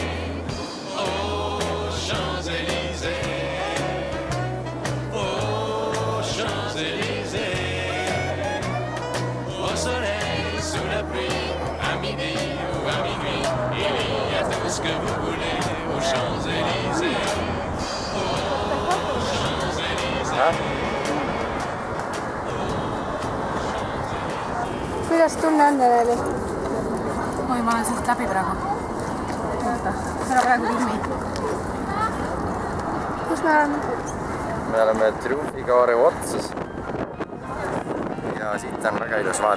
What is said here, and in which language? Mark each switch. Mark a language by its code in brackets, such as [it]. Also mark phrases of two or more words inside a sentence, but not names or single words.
[fr] Oh, Champs-Élysées, oh, Champs-Élysées, au soleil, sous la pluie, à midi ou à minuit, il y a tout ce que vous voulez aux Champs-Élysées. Oh, Champs-Élysées. [et] Kuidas tunne on, Neleli? Oi, ma olen siit läbi praegu. Oota, ära praegu ilmi. Kus me oleme? Me oleme Triumfikaare otsas ja siit on väga ilus vaade.